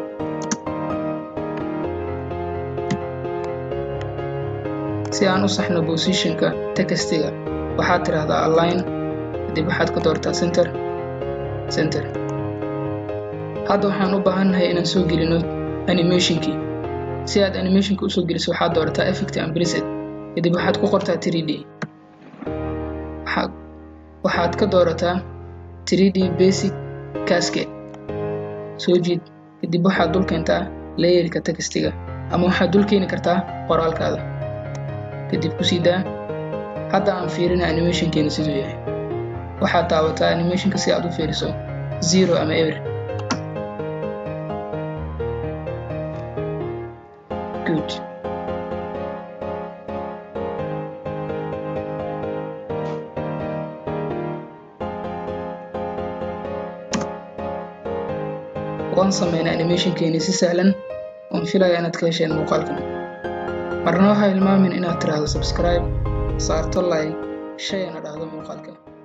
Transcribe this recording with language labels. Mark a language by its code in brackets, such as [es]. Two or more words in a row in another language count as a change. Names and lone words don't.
[so] si aan u saxno position-ka text-ga waxaad tiraahdaa align, kadib waxaad ka doorataa center. hadda waxaan u baahanahay inaan soo gelino animation-kii. si aad animation-ka u soo geliso waxaad doorataa [en] effect and preset, [so] kadib waxaad ku qortaa 3D. waxaad ka doorataa [en] 3D basic cascade. [so] soo jiid, kadib waxaad dul keentaa layer-ka text-ga ama waxaad dul keeni kartaa qoraalkaada. kadib ku sii daa. hadda aan fiirina animation-keena siduu yahay. waxaad taabataa animation-ka si aad u fiiriso 0 ama ever. [en] good. [so] waan sameynaa animation-keena si sahlan. waan filayaa inaad ka hesheen muuqaalkan. marna waxaa hilmaamin inaad tiraahdo subscribe, saarto like, share na dhahdo muuqaalka.